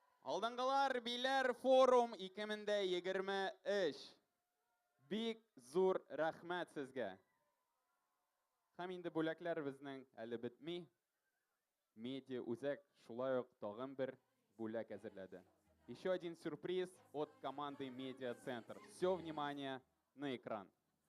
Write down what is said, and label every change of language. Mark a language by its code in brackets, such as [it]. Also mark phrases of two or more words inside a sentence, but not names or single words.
[tt] Алдыңғылар билер форум 2023. Бик зур рәхмәт сезгә. Һәм инде бүләкләр безнең әле бетми. Медиа үзәк шулай ук тагын бер бүләк әзерләде. [ru] Еще один сюрприз от команды Медиа Центр. Все внимание на экран.